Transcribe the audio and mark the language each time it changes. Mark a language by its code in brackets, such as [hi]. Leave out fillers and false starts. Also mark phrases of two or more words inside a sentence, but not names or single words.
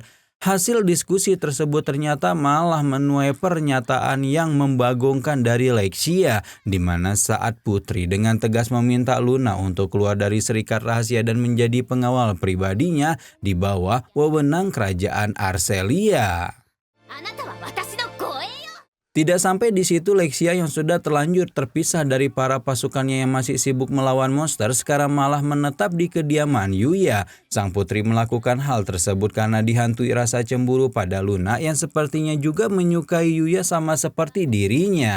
[id] Hasil diskusi tersebut ternyata malah menuai pernyataan yang membagongkan dari Lexia, di mana saat Putri dengan tegas meminta Luna untuk keluar dari Serikat Rahasia dan menjadi pengawal pribadinya di bawah wewenang kerajaan Arcelia. [ja] あなたは私の護衛よ [id] Tidak sampai di situ, Lexia yang sudah terlanjur terpisah dari para pasukannya yang masih sibuk melawan monster sekarang malah menetap di kediaman Yuya. Sang putri melakukan hal tersebut karena dihantui rasa cemburu pada Luna yang sepertinya juga menyukai Yuya sama seperti dirinya.